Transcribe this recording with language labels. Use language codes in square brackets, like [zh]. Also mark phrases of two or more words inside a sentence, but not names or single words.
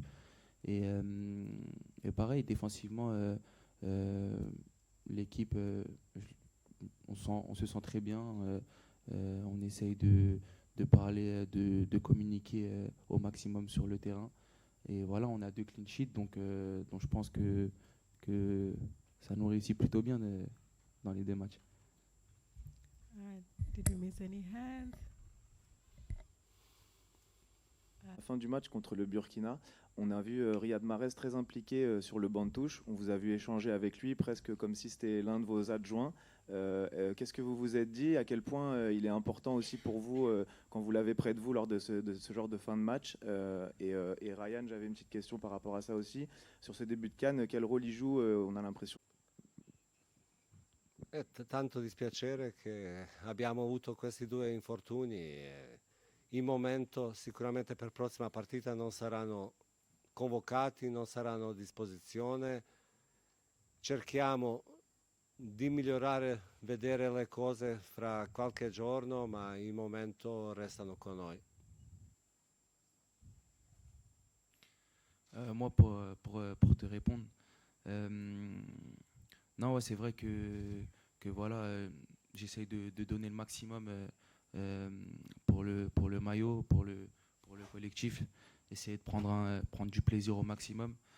[fr] Et pareil, défensivement, l'équipe, on se sent très bien. On essaye de parler, de communiquer au maximum sur le terrain. Et voilà, on a 2 clean sheets, donc je pense que ça nous réussit plutôt bien dans les 2 matchs. [en] Did we miss any hands? [fr] À la fin du match contre le Burkina, On a vu Riyad Mahrez très impliqué sur le banc de touche. On vous a vu échanger avec lui presque comme si c'était l'un de vos adjoints. Qu'est-ce que vous vous êtes dit? À quel point il est important aussi pour vous quand vous l'avez près de vous lors de ce genre de fin de match? Et Ryan, j'avais une petite question par rapport à ça aussi. Sur ce début de CAN, quel rôle il joue? On a l'impression. [it] È tanto dispiacere che abbiamo avuto questi due infortuni. In momento sicuramente per prossima partita non saranno convocati, non saranno a disposizione. Cerchiamo di migliorare, vedere le cose fra qualche giorno, ma in momento restano con noi. [fr] Moi, pour te répondre, non, ouais, c'est vrai que voilà, j'essaye de donner le maximum pour le maillot, pour le collectif, essayer de prendre du plaisir au maximum.